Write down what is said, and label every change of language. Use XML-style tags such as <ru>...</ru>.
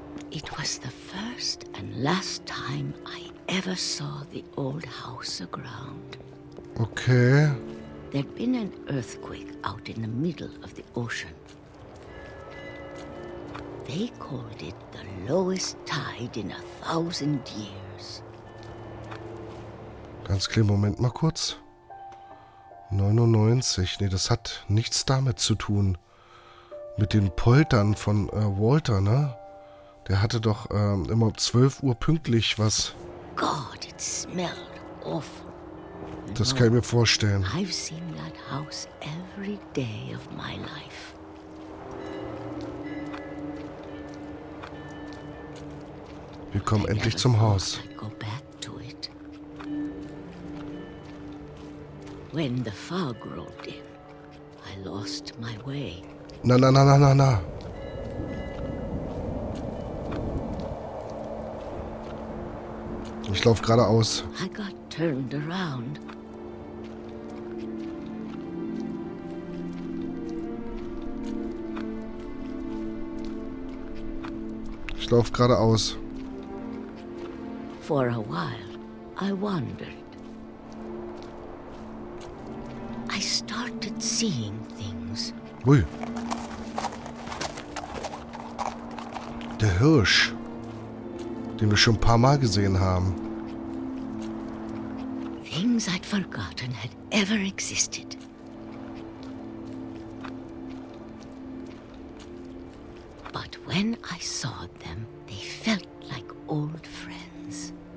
<en>It was the first and last time I ever saw the old house aground. Okay. There'd been an earthquake out in the middle of the ocean. They called it the lowest tide in 1,000 years.</en> <de>Ganz kleinen Moment mal kurz. 99. Nee, das hat nichts damit zu tun. Mit den Poltern von Walter, ne? Der hatte doch immer um 12 Uhr pünktlich was.</de> <en>God, it smelled awful.</en> <de>Das kann ich mir vorstellen.</de> <en>I've seen that house every day of my life.</en> <de>Wir kommen</de> <en>I</en> <de>endlich</de> <en>never</en> <de>zum</de> <en>thought</en> <de>Haus.</de> <en>I'd go back to it. When the fog rolled in, I lost my way. Na, na, na, na, na, na.</en> <de>Ich laufe geradeaus.</de> <en>I got turned around.</en> <de>Ich laufe geradeaus.</de> <en>For a while, I wandered. I started seeing things. Ui.</en> <de>Der Hirsch, den wir schon ein paar Mal gesehen haben.</de> <en>Things I'd forgotten had ever existed. But when I saw them, they felt like old friends.</en>